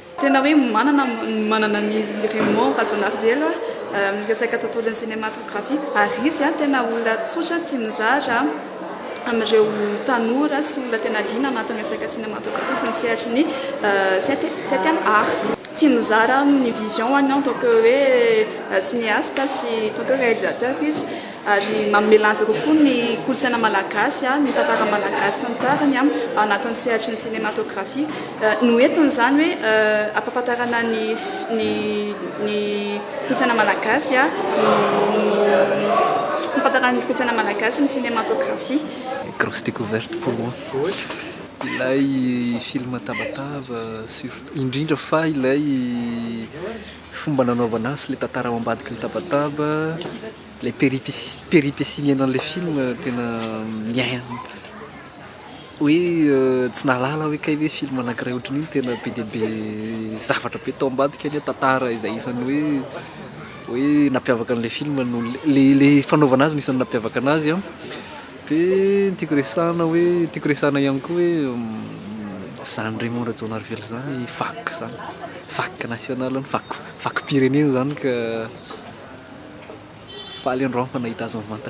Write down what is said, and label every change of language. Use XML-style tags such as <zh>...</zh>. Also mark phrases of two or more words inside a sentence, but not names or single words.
<mg>Tena hoe manana ny Raymond Razonarville resaka tontolon'ny cinématographie ary izy tena olona tsotra tia mizara amin'ireo tanora sy olona tena liana anatin'ny resaka cinématographie sy ny sehatry ny</mg> <fr>7e art.</fr> <mg>Tia mizara ny vision</mg> <fr>en tant que cinéaste</fr> <mg>sy</mg> <fr>tant que réalisateur</fr> <mg>izy ary mamelanja kokoa ny kolontsaina malagasy ny tantara malagasy ny tariny anatin'ny sehatry ny cinématographie noentiny zany hoe ampahafantarana ny kolontsaina malagasy ampahafantarana ny kolontsaina malagasy ny cinématographie.</mg> <fr>Grosse découverte pour moi.</fr> <mg>Ilay film Tabataba surtout indrindra fa ilay fomba nanaovana azy, le tantara ao ambadiky ny Tabataba, le péripéties miainan'le film tena miaina hoe tsy nahalala hoe kay hoe film anankiray ohatran'iny tena be dia be zavatra be tao ambadika any tantara izay isany hoe nampiavaka an'le film no le fanaovana azy no isany nampiavaka anazy dia tiako resahana ihany koa hoe zany Raymond Razonarville zany vakoka zany, vakoka nationale, vakoka pirenena zany ka faly androany fa nahita azy mivantana.</mg>